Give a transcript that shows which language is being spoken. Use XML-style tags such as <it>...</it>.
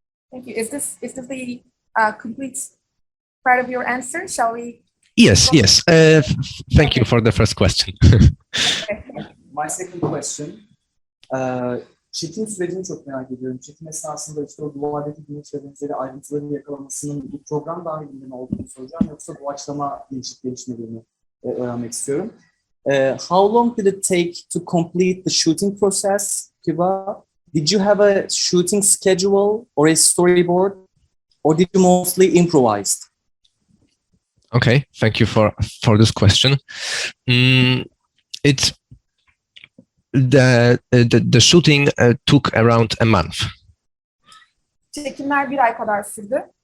<en>Thank you. Is this the complete part of your answer? Shall we? Yes. Thank you for the first question. My second question.</en> <tr>Çekim sürecini çok merak ediyorum. Çekim esnasında işte o duvardaki güneş ve benzeri ayrıntıları yakalamasının bir program dahilinde mi olduğunu soracağım, yoksa doğaçlama gelişmediğini öğrenmek istiyorum.</tr> <en>How long did it take to complete the shooting process, Kiba? Did you have a shooting schedule or a storyboard, or did you mostly improvise? Okay, thank you for this question. The shooting took around a month.</en> <tr>Çekimler bir ay kadar sürdü.</tr>